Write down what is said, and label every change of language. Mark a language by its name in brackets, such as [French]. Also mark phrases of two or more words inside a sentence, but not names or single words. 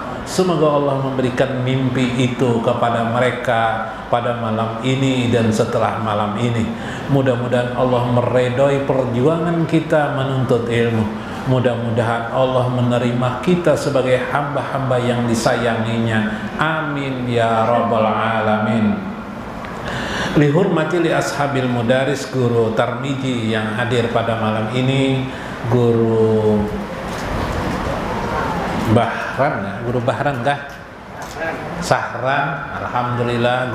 [Indonesian] Semoga Allah memberikan mimpi itu kepada mereka pada malam ini dan setelah malam ini. Mudah-mudahan Allah meredoi perjuangan kita menuntut ilmu. Mudah-mudahan Allah menerima kita sebagai hamba-hamba yang disayanginya. [Arabic] آمين يا رب العالمين. لحرمة لأصحاب المدارس, [Indonesian] guru Tarmiji yang hadir pada malam ini, guru Bahran, guru Bahran kah? Sahran, alhamdulillah.